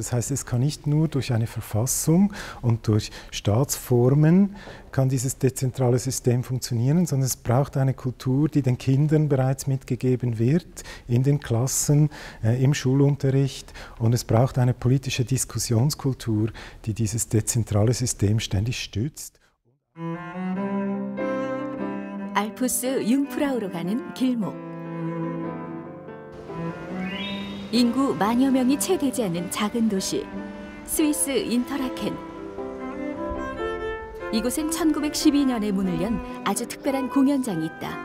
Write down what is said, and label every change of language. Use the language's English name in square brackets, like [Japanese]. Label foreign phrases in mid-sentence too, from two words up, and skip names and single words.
[German] Das heißt, es kann nicht nur durch eine Verfassung und durch Staatsformen kann dieses dezentrale System funktionieren, sondern es braucht eine Kultur, die den Kindern bereits mitgegeben wird, in den Klassen, im Schulunterricht. Und es braucht eine politische Diskussionskultur, die dieses dezentrale System stützt. [Korean] 알프스 융프라우로 가는 길목. 인구 만여 명이 채 되지 않는 작은 도시 스위스 인터라켄. 이곳엔 1912년에 문을 연 아주 특별한 공연장이 있다.